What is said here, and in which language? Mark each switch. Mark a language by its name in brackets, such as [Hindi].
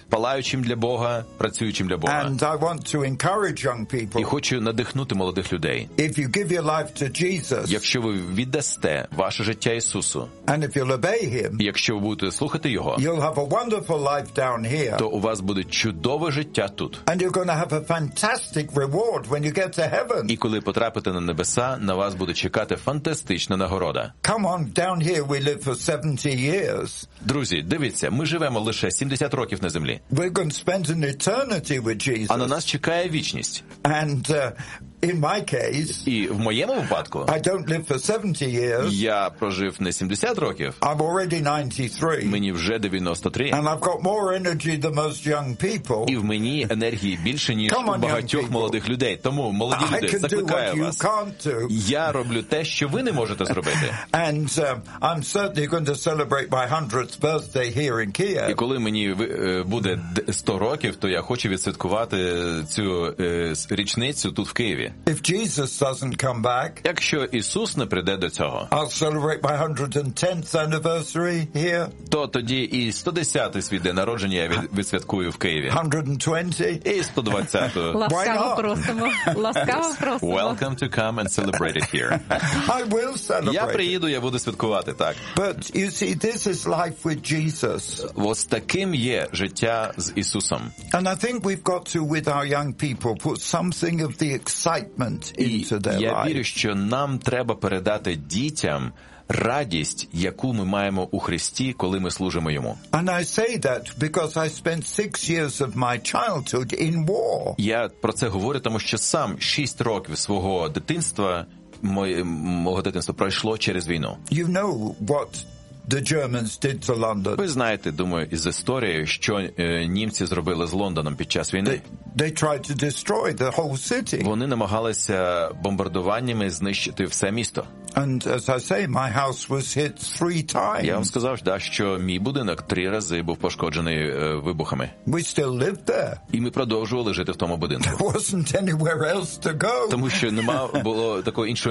[Ukrainian] Палаючим для Бога, працюючим для Бога. [English] And I want to encourage young people. [Ukrainian] І хочу надихнути молодих людей. [English] If you give your life to Jesus. [Ukrainian] Якщо ви віддасте ваше життя Ісусу. [English] And if you'll obey him. [Ukrainian] Якщо ви будете слухати його. [English] You'll have a wonderful life down here. [Ukrainian] То у вас буде чудове життя тут. [English] And you're going to have a fantastic reward when you get to heaven. [Ukrainian] І коли потрапите на небеса, на вас буде чекати фантастична нагорода. [English] Come on, down here we live for 70 years. [Ukrainian] Друзі, дивіться, ми живемо лише 70 років на землі. [English] We're going to spend an eternity with Jesus. [Ukrainian] А на нас чекає вічність. [English] And in my case, [Ukrainian] і в моєму випадку, [English] I don't live for 70 years. [Ukrainian] Я прожив не 70 років. [English] I'm already 93. [Ukrainian] Мені вже 93. [English] And I've got more energy than most young people. [Ukrainian] І в мені енергії більше, ніж у багатьох молодих людей. Тому, молоді люди, закликаю вас. Я роблю те, що ви не можете зробити. [English] And I'm certainly going to celebrate my 100th birthday here in Kiev. [Ukrainian] І коли мені буде 100 років, то я хочу відсвяткувати цю річницю тут в Києві. [English] If Jesus doesn't come back, [Ukrainian] якщо Ісус не прийде до цього, [English] I'll celebrate my 110th anniversary here. [Ukrainian] То тоді і 110-й свій день народження я відсвяткую в Києві. [English] 120. [Ukrainian] І 120-ту. Ласкаво просимо. Ласкаво просимо. [English] Welcome to come and celebrate it here. I will celebrate. [Ukrainian] Я приїду, я буду святкувати, так. [English] But you see, this is life with Jesus. [Ukrainian] Ось таким є життя з Ісусом. [English] And I think we've got to, with our young people, put something of the excitement into their life. [Ukrainian] Я вірю, що нам треба передати дітям радість, яку ми маємо у Христі, коли ми служимо йому. [English] And I say that because I spent 6 years of my childhood in war. [Ukrainian] Я про це говорю, тому що сам 6 років свого дитинства, мого дитинства пройшло через війну. [English] You know what the Germans did to London. [Ukrainian] Ви знаєте, думаю, із історії, що німці зробили з Лондоном під час війни. [English] They tried to destroy the whole city. [Ukrainian] Вони намагалися бомбардуваннями знищити все місто. [English] And as I say, my house was hit 3 times. [Ukrainian] Я вам сказав, да, що мій будинок 3 рази був пошкоджений вибухами. [English] We still lived there. [Ukrainian] І ми продовжували жити в тому будинку. [English] There wasn't anywhere else to go. [Ukrainian] Тому що нема було такого іншого місця.